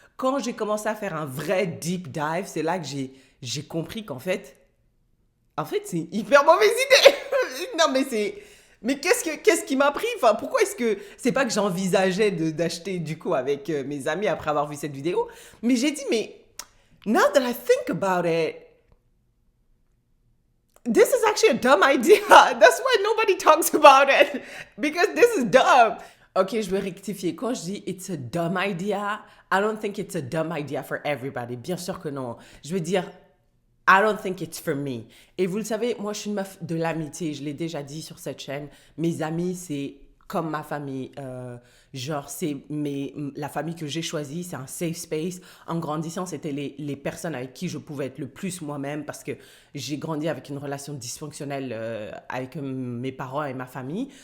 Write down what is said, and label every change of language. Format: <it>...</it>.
<fr>Quand j'ai commencé à faire un vrai deep dive, c'est là que j'ai compris qu'en fait, c'est une hyper mauvaise idée. Non, mais qu'est-ce qui m'a pris? Enfin, pourquoi est-ce que... C'est pas que j'envisageais d'acheter du coup avec mes amis après avoir vu cette vidéo. Mais j'ai dit, mais</fr> <en>now that I think about it, this is actually a dumb idea. That's why nobody talks about it. Because this is dumb.</en> <fr>Ok, je vais rectifier. Quand je dis</fr> <en>it's a dumb idea, I don't think it's a dumb idea for everybody.</en> <fr>Bien sûr que non. Je veux dire,</fr> <en>I don't think it's for me.</en> <fr>Et vous le savez, moi, je suis une meuf de l'amitié. Je l'ai déjà dit sur cette chaîne. Mes amis, c'est comme ma famille. Genre, la famille que j'ai choisie, c'est un safe space. En grandissant, c'était les personnes avec qui je pouvais être le plus moi-même parce que j'ai grandi avec une relation dysfonctionnelle avec mes parents et ma famille.</fr>